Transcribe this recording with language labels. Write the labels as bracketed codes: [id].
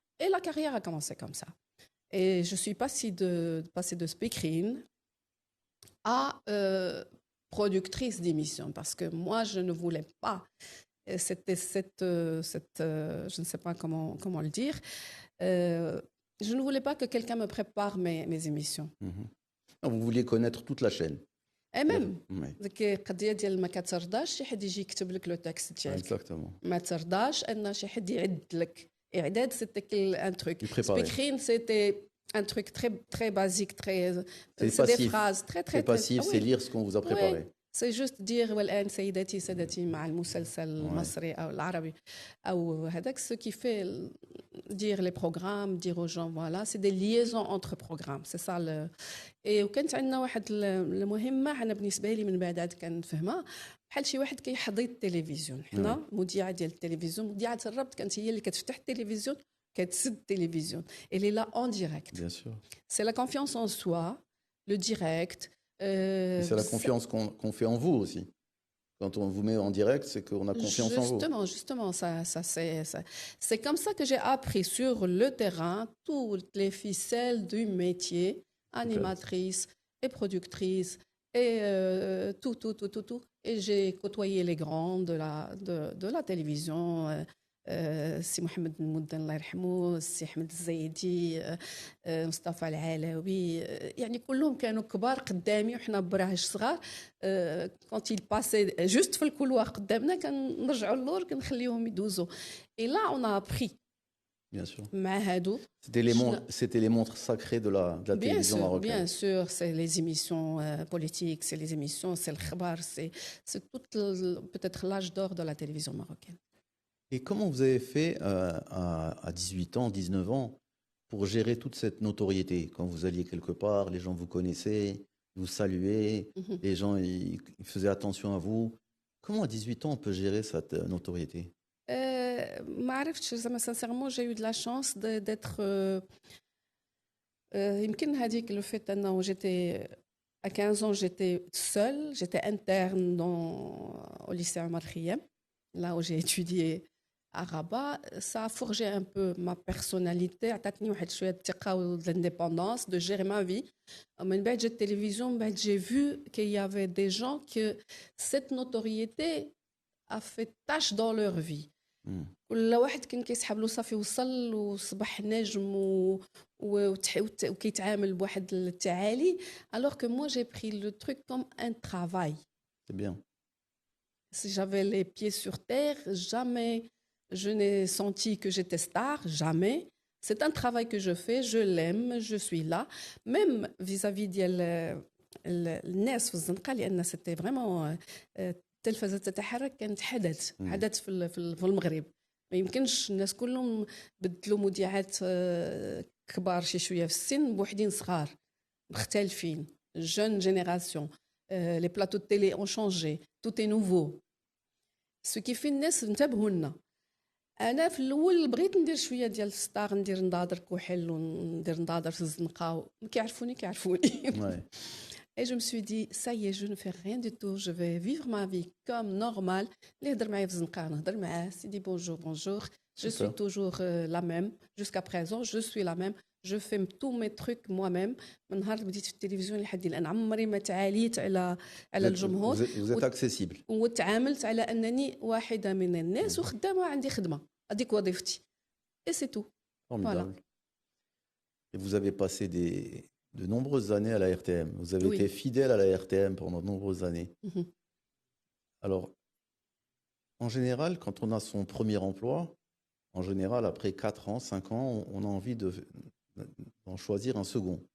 [fr] Et la carrière a commencé comme ça. Et je suis passée de speakerine à productrice d'émissions parce que moi, je ne voulais pas. C'était je ne sais pas comment le dire. Je ne voulais pas que quelqu'un me prépare mes émissions. Mm-hmm. Vous vouliez connaître toute la chaîne. Et même, [ar] القضيه ديال ما كترضاش شي حد يجي يكتب لك [fr] لو تكست [ar] ديالك ما ترضاش ان شي حد يعد لك اعداد [fr] سيتي ان تروك سبيكرين سيتي un truc très très basique c'est des phrases très passif, c'est lire ce qu'on vous a préparé. C'est juste dire [ar] والآن سيداتي سادتي مع المسلسل المصري أو العربي أو هذاك [fr] ce qui fait dire les programmes, dire aux gens voilà, c'est des liaisons entre programmes, c'est ça et [ar] وكانت عندنا واحد المهمة أنا بالنسبة لي من بعد عاد كنفهمها بحال شي واحد كيحضي التلفزيون حنا مذيعة ديال التلفزيون مذيعة الربط كانت هي اللي كتفتح التلفزيون كتسد التلفزيون [fr] elle est là en direct. Bien sûr. C'est la confiance en soi, le direct. C'est la confiance qu'on fait en vous aussi. Quand on vous met en direct, c'est qu'on a confiance en vous. Justement, c'est comme ça que j'ai appris sur le terrain toutes les ficelles du métier, animatrice et productrice, et tout. Et j'ai côtoyé les grands de la télévision. [ar] السي محمد المدن الله يرحمه السي احمد الزيدي مصطفى العلاوي يعني كلهم كانوا كبار قدامي وحنا براهش صغار [fr] كونت يل باسي جوست [ar] في الكولوار قدامنا كنرجعوا للور كنخليوهم يدوزوا [fr] اي لا اون ابري Bien sûr. [ar] مع هادو [fr] c'était les montres sacrées de la télévision marocaine. Bien sûr, c'est les émissions politiques, c'est les émissions, c'est le khabar, c'est tout peut-être l'âge d'or de la télévision marocaine. Et comment vous avez fait à 18 ans, 19 ans, pour gérer toute cette notoriété? Quand vous alliez quelque part, les gens vous connaissaient, vous saluaient, Mhm. les gens ils faisaient attention à vous. Comment à 18 ans on peut gérer cette notoriété? [ar] ما عرفتش زعما [fr] sincèrement j'ai eu de la chance d'être [ar] يمكن هذيك [fr] le fait [ar] انه [fr] j'étais à 15 ans j'étais seule, j'étais interne au lycée Omar Khayyam, là où j'ai étudié à Rabat. Ça a forgé un peu ma personnalité, [ar] عطاتني واحد شويه الثقه و [fr] de l'indépendance de gérer ma vie. [ar] من بعد جات التلفزيون من بعد [fr] j'ai vu qu'il y avait des gens que cette notoriété a fait tâche dans leur vie. Hmm. [ar] كل واحد كان كيسحب له صافي وصل وصبح نجم وكيتعامل بواحد التعالي. [fr] Alors que moi j'ai pris le truc comme un travail. C'est bien. Si j'avais les pieds sur terre, jamais je n'ai senti que j'étais star, jamais. C'est un travail que je fais, je l'aime, je suis là. Même vis-à-vis [ar] ديال الناس في الزنقة لأن [fr] c'était vraiment [ar] التلفزة تتحرك كانت حدث في المغرب. ما يمكنش الناس كلهم بدلوا مذيعات كبار شويه في السن بوحدين صغار مختلفين [fr] jeune génération. Les plateaux de télé ont changé, tout est nouveau. Ce qui fait [ar] الناس انتبهوا لنا. انا في الاول بغيت ندير شويه ديال الستار، ندير نضاضر كحل وندير نضاضر في الزنقه كيعرفوني. [fr] Ouais. Et je me suis dit, ça y est, je ne fais rien du tout, je vais vivre ma vie comme normal. [ar] اللي يهضر معايا في الزنقه نهضر معاه، سيدي bonjour. [fr] Je suis toujours la même. Jusqu'à présent, je suis la même. Je fais tous mes trucs moi-même. [ar] من نهار اللي بديت في التلفزيون لحد الان عمري ما تعاليت على الجمهور. [fr] Vous êtes accessible. [ar] وتعاملت على انني واحده من الناس وخدامه عندي خدمه، هذيك وظيفتي. [fr] Et c'est tout. Formidable. Et vous avez passé de nombreuses années à la RTM. Vous avez Oui. été fidèle à la RTM pendant de nombreuses années. Mhm. Alors, en général, quand on a son premier emploi, en général, après 4 ans, 5 ans, on a envie d'en choisir un second.